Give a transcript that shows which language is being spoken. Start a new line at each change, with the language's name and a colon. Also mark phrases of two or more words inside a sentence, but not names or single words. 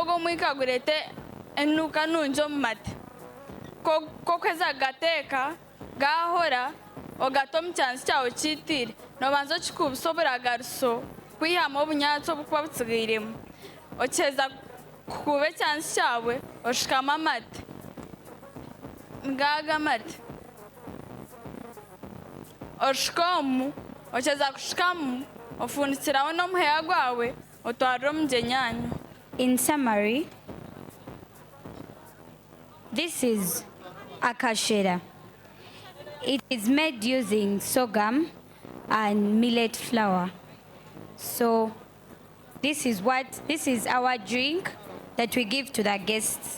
Nyankole: ogwo omwika gureete enuuka nungi omu mate kokuheza kugateeka gahora ogata omu kyanzi kyawe kiitiire nobanza okikubisa oburagariso kwihamu obunyatsi obukuba butsigairemu okiheza kukuba ekyanzi kyawe oshikamu amate ngaga amate oshikamu okiheza kushikamu ofundikiraho n'omuheha gwawe otwarire omu gyenyanyo.
English: In summary, this is akashera. It is made using sorghum and millet flour. So this is our drink that we give to the guests.